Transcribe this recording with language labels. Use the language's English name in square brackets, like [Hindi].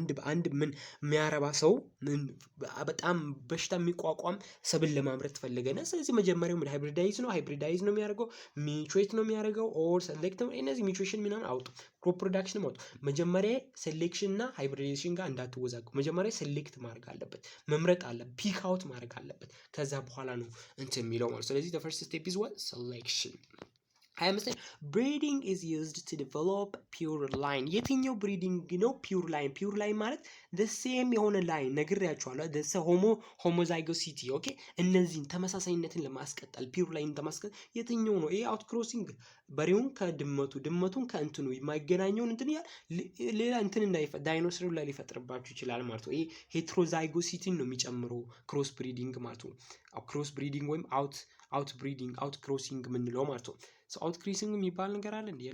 [Amharic] አንድ ምን የሚያረባ ሰው በጣም በሽታ የሚቋቋም ሰብል ለማምረት ፈለገና ስለዚህ መጀመሪያው ምን ሃይብሪዳይዝ ነው የሚያደርገው? ሚቹዌት ነው የሚያደርገው? ኦር ሴሌክት ነው? እነዚህ ሚቹዌሽን ምናምን አውጡ፣ ክሮፕ ፕሮዳክሽን አውጡ። መጀመሪያ ሴሌክሽን እና ሃይብሪዳይዜሽን ጋር እንዳትወዛጉ። መጀመሪያ ሴሌክት ማድረግ አለበት፣ መምረጥ አለበት፣ ፒክ አውት ማድረግ አለበት። ከዛ በኋላ ነው እንትን የሚለው ማለት። ስለዚህ [English] the first step is what? Selection. 25 breeding is used to develop pure line [Amharic] የትኛው ብሪዲንግ ነው? ፒውር ላይን ማለት the same የሆነ ላይን ነግሬያችኋለሁ። the homozygousity ኦኬ። እነዚህን ተመሳሳይነትን ለማስቀጠል ፒውር ላይን ለማስቀጠል የትኛው ነው? ይሄ አውት ክሮሲንግ በሬውን ድመቱን ከእንትኑ የማይገናኘውን እንትን ሌላ እንትን ዳይኖሰር ላይ ሊፈጥርባችሁ ይችላል ማለት ነው። ይሄ ሄትሮዛይጎሲቲን ነው የሚጨምረው ክሮስ ብሪዲንግ ማለት ነው። ክሮስ ብሪዲንግ ወይም አውት ብሪዲንግ አውት ክሮሲንግ የምንለው ማለት ነው። አውት ክሮሲንግ የሚባል ነገር አለ እንዴ?